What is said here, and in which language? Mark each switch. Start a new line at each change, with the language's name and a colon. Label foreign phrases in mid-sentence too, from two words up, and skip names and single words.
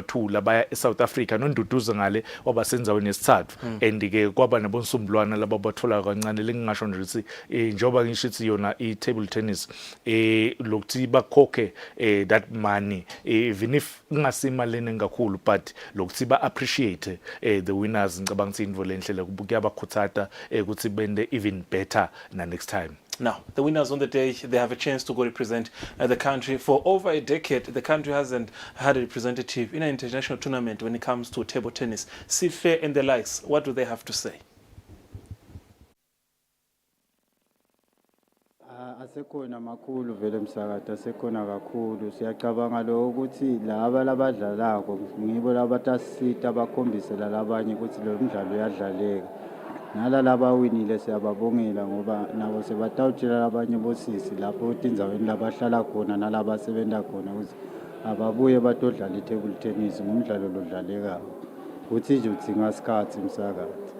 Swati: 2 labaya eSouth Africa nonduduzo ngale wabasenzaweni yesithathu and ke kwaba nabonsumbulwana laba bathola kancane lengingasho nje ukuthi njengoba ngishithi yona i-
English: table tennis
Swati: lokuthi bakhokhe
English: that money even if
Swati: ngasimalene ngakhulu but lokuthi ba
English: appreciate the winners
Swati: ngicabanga ukuthi indvo lenhle kuyabakhuthaza ukuthi bende
English: even better next time. Now, the winners on the day, they have a chance to go represent the country. For over a decade, the country hasn't had a representative in an international tournament when it comes to table tennis. Sife and the likes, what do they have to say?
Swati: Asekhona makhulu vele msakade asekhona kakhulu siyacabanga lo ukuthi laba labadlalako ngibo labatasita bakhombise labanye ukuthi lo mdlalo uyadlaleka nalaba winile siyababongela ngoba nabo sebatawutshela abanye bosisi lapho indzaweni labahlala khona nalaba sebenza khona ukuthi ababuye batodlala i-
English: table tennis
Swati: ngumdlalo lodlalekayo ukuthi nje udzinga isikhathi msakade.